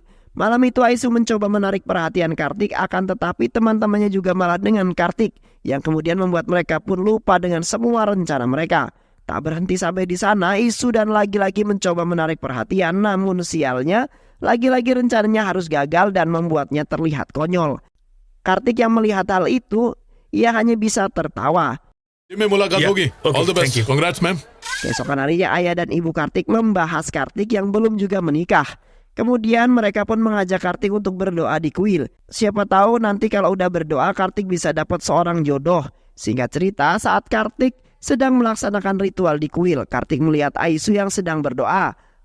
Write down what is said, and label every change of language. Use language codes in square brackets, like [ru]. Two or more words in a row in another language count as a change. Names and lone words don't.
[id] Malam itu Aisu mencoba menarik perhatian Kartik, akan tetapi teman-temannya juga malah dengan Kartik, yang kemudian membuat mereka pun lupa dengan semua rencana mereka. Tak berhenti sampai di sana, Aisu dan lagi-lagi mencoba menarik perhatian, namun sialnya, lagi-lagi rencananya harus gagal dan membuatnya terlihat konyol. Kartik yang melihat hal itu, ia hanya bisa tertawa. [hi] Tim में मुलाकात [en] Yeah. [hi] होगी. [en] Okay, All the best. thank you. Congrats, ma'am. [id] Keesokan harinya ayah dan ibu Kartik membahas Kartik yang belum juga menikah. Kemudian mereka pun mengajak Kartik untuk berdoa di kuil. Siapa tahu nanti kalau udah berdoa Kartik bisa dapat seorang jodoh. Singkat cerita, saat Kartik sedang melaksanakan ritual di kuil, Kartik melihat Aisu yang sedang berdoa.